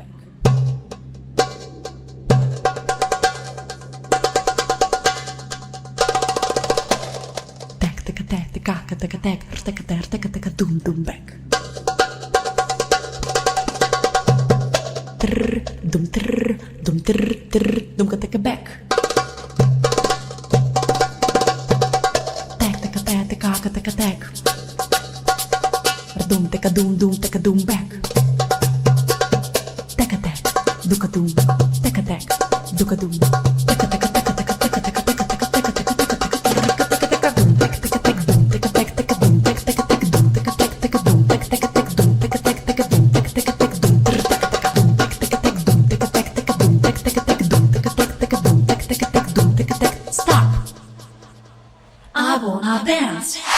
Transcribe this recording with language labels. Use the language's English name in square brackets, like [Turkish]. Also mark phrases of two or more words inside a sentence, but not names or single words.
[English] Tek, tek, tek, tek, tek, tek, tek, tek, tek, tek, dum, dum, back. Trrr, dum, trrr, dum, trrr, trrr, dum, tek, back. Tek, tek, tek, tek, tek, tek. Dum, tek, taka doom doom taka doom back. Taka tak, duka doom, taka tak, duka doom, taka taka taka taka taka taka taka taka taka taka taka taka doom, taka taka taka doom, taka taka taka doom, taka taka taka doom, taka taka taka doom, taka taka taka doom, taka taka taka doom, taka taka taka doom, taka taka taka doom, taka taka taka doom, taka taka taka doom, taka taka taka doom, taka taka taka doom, taka taka. Stop. I wanna dance.